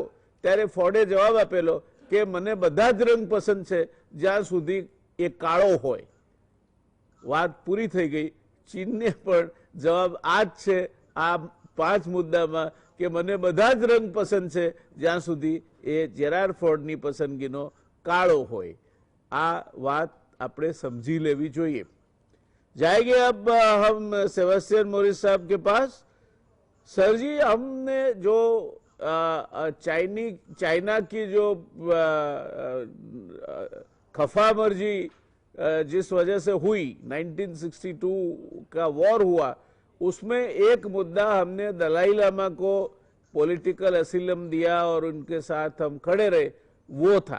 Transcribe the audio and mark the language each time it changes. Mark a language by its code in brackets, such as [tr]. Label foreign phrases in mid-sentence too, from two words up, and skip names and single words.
[gu] ત્યારે ફોર્ડે જવાબ આપેલો કે મને બધા જ રંગ પસંદ છે જ્યાં સુધી એ કાળો હોય. વાત પૂરી થઈ ગઈ. ચીનને પણ જવાબ આ જ છે આ 5 મુદ્દામાં કે મને બધા જ રંગ પસંદ છે જ્યાં સુધી એ જેરાર્ડ ફોર્ડની પસંદગીનો કાળો હોય. આ બાત આપને સમજી લેવી જોઈએ. [hi] जाएंगे अब हम सेबेस्टियन मॉरिस साहब के पास. सर जी, हमने जो चाइना की जो खफा मर्जी जिस वजह से हुई, 1962 का वॉर हुआ, उसमें एक मुद्दा हमने दलाई लामा को [en] political asylum [hi] दिया और उनके साथ हम खड़े रहे, वो था.